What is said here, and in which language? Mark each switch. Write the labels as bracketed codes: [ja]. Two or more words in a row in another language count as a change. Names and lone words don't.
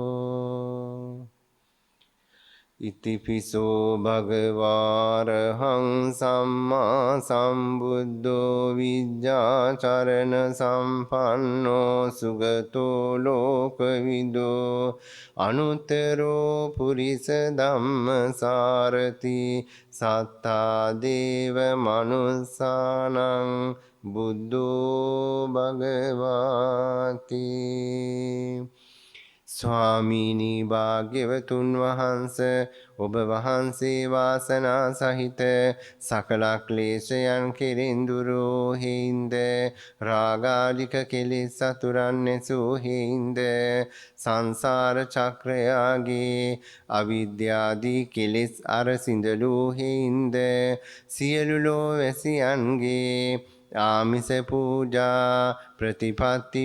[pi] ඉතිපිසෝ භගවාරහං සම්මා සම්බුද්ධෝ විජ්ජාචරණ සම්පන්නෝ සුගතෝ ලෝකවිදෝ අනුත්තරෝ පුරිස ධම්මසාරති සත්තා දේව මනුස්සානං බුද්ධෝ භගවාති. [si] ස්වාමීනි භාග්‍යවතුන් වහන්ස ඔබ වහන්සේ වාසනා සහිත සකල ක්ලේශයන් කෙරෙන් දුරෝ හේින්ද රාගාලික කෙලෙස් සතුරන් නැසූ හේින්ද සංසාර චක්‍රයාගේ අවිද්‍යාදී කෙලෙස් අරසිඳලූ හේින්ද සියලු ලෝවැසියන්ගේ ආමිස පූජා ප්‍රතිපත්ති